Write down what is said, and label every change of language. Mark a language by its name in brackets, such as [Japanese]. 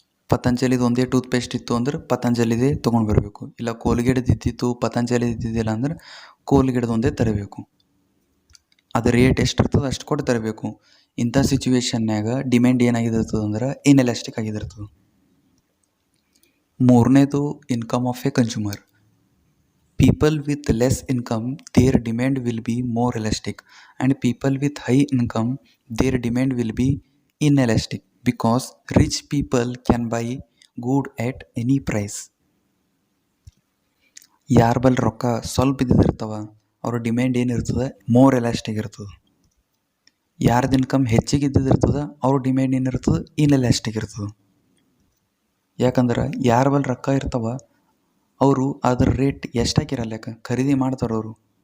[Kannada] ಪತಂಜಲಿದು ಒಂದೇ ಟೂತ್ಪೇಸ್ಟ್ ಇತ್ತು ಅಂದ್ರೆ ಪತಂಜಲಿದೇ ತೊಗೊಂಡು ಬರಬೇಕು. ಇಲ್ಲ ಕೋಲ್ಗೇಟ್ದು ಇದ್ದಿತ್ತು, ಪತಂಜಲಿ ಇದ್ದಿದ್ದಿಲ್ಲ ಅಂದ್ರೆ ಕೋಲ್ಗೇಟ್ದು ಒಂದೇ ತರಬೇಕು. ಅದು ರೇಟ್ ಎಷ್ಟು ಇರ್ತದೆ ಅಷ್ಟು ಕೊಟ್ಟು ತರಬೇಕು. ಇಂಥ ಸಿಚುವೇಶನ್ಯಾಗ ಡಿಮ್ಯಾಂಡ್ ಏನಾಗಿರ್ತದೆ ಅಂದ್ರೆ ಇನ್ಎಲಾಸ್ಟಿಕ್ ಆಗಿರ್ತದೆ. ಮೂರನೇದು income of A consumer. [English] People with less income, their demand will be more elastic, and people with high income, their demand will be inelastic because rich people can buy good at any price. [Kannada] ಯಾರ ಬಲ್ಲಿ ರೊಕ್ಕ ಸ್ವಲ್ಪ ಇದ್ದಿರ್ತಾವ ಅವ್ರ demand ಏನಿರ್ತದೆ more elastic ಇರ್ತದೆ. ಯಾರ್ದು income ಹೆಚ್ಚಿಗೆ ಇದ್ದಿರ್ತದೆ ಅವ್ರ ಡಿಮ್ಯಾಂಡ್ ಏನಿರ್ತದೆ ಇನ್ಎಲಾಸ್ಟಿಕ್ ಇರ್ತದೆ. ಯಾಕಂದ್ರೆ ಯಾರ ಬಲ್ಲಿ ರೊಕ್ಕ ಇರ್ತಾವ ಅವರು ಅದ್ರ ರೇಟ್ ಎಷ್ಟಾಕಿರಲ್ಲ, ಯಾಕೆ ಖರೀದಿ ಮಾಡ್ತಾರೆ ಅವರು.